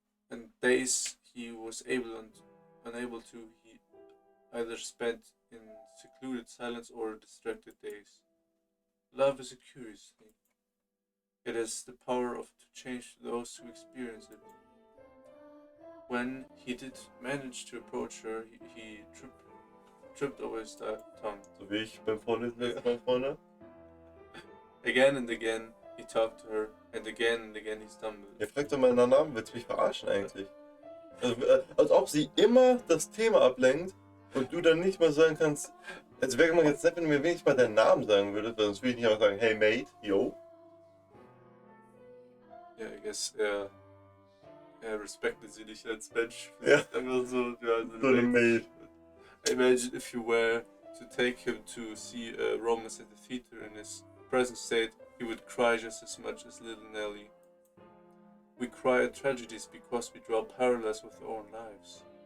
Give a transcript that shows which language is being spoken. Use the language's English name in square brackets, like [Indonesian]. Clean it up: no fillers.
[English] And days he was unable to, he either spent in secluded silence or distracted days. Love is a curious thing. It has the power to change those who experience it. When he did manage to approach her, he tripped over his tongue. [German] So wie ich beim Vorlesen letztes Mal, Freunde. [English] Again and again he talked to her, and again he stumbled. [German] Ihr fragt doch mal nach Namen, willst du mich verarschen eigentlich? Also, als ob sie immer das Thema ablenkt und du dann nicht mal sagen kannst, also wäre man jetzt nett, wenn du mir wenigstens mal deinen Namen sagen würdest, weil sonst würde ich nicht einfach sagen, [English] hey mate, yo. [German] Ja, [English] I guess [German] er respektet sie nicht als Mensch. Ja. Einfach so, ja, So eine Mate. [English] Imagine if you were to take him to see Romance at the theater in his present state, he would cry just as much as little Nelly. We cry at tragedies because we draw parallels with our own lives.